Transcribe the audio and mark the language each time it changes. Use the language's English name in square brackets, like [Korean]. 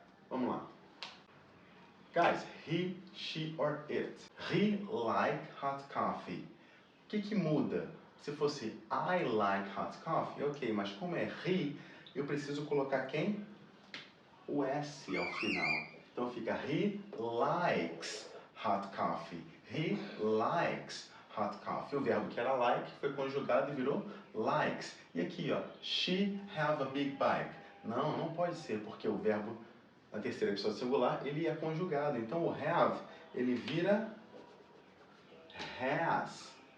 [Portuguese] Vamos lá. [English] Guys, he, she or it. He like hot coffee. [Portuguese] O que muda? Se fosse [English] I like hot coffee, [Portuguese] ok, mas como é he, eu preciso colocar quem? O S ao final. Então fica [English] he likes hot coffee. He likes hot coffee. [Portuguese] O verbo que era like foi conjugado e virou likes. E aqui, ó, [English] she have a big bike. [Portuguese] Não, não pode ser, porque o verbo na terceira pessoa singular, ele é conjugado. Então o have, ele vira has.